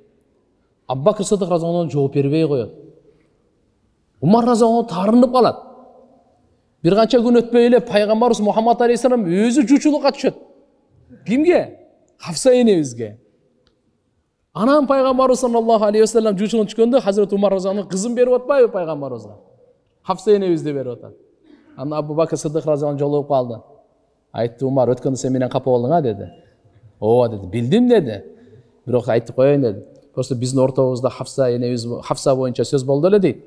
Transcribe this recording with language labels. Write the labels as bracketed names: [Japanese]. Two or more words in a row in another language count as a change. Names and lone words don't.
[Kyrgyz] Абу Бакр Сыддык [Arabic] رضي الله عنه [Kyrgyz] жооп бербей коет. Умар [Arabic] رضي الله عنه [Kyrgyz] таарынып калат. Бир канча күн өтпөй эле пайгамбарыбыз Мухаммад алейхиссалам өзү жуучулукка түшөт. Кимге? Хафса энебизге. Анан пайгамбарыбыз [Arabic] صلى الله عليه وسلم [Kyrgyz] жуучулукка түшкөндө Хазрат Умар [Arabic] رضي الله عنه [Kyrgyz] кызын берип атпайбы пайгамбарыбызга? Хафса энебизди берип атат. Анан Абу Бакр Сыддык [Arabic] رضي الله عنه [Kyrgyz] жолугуп калды. Айтты: Умар, өткөндө сен менен капа болдуң деди. Ооба деди. Билдим деди. Бирок айтып коеюн деди. Просто биздин ортобузда Хафса боюнча сөз болду эле дейт.